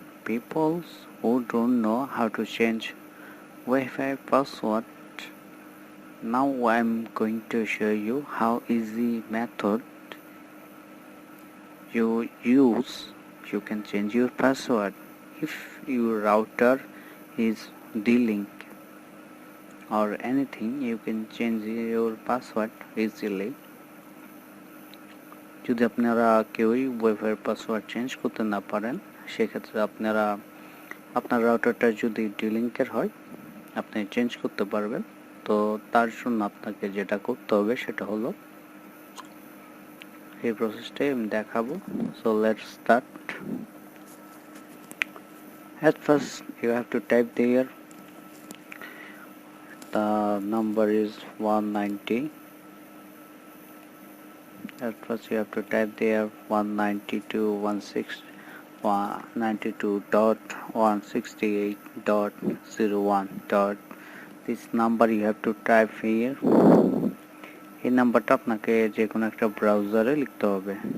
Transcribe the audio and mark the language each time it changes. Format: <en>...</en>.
<en>People who don't know how to change Wi-Fi password, now I'm going to show you how easy method you use. You can change your password if your router is Dlink or anything. You can change your password easily.</en> <bn>যদি আপনারা কেউই wifi password change করতে না পারেন, সেক্ষেত্রে আপনারা আপনার রাউটারটা যদি ডিলিংকের হয় আপনি চেঞ্জ করতে পারবেন। তো তার জন্য আপনাকে যেটা করতে হবে সেটা হলো এই প্রসেসটাই আমি দেখাবো।</bn> <en>So let's start. At first you have to type there the number is 190. At first you have to type there 192.168.01. This number you have to type here.</en> <bn>এই নাম্বারটা আপনাকে যে কোনো একটা ব্রাউজারে লিখতে হবে।</bn>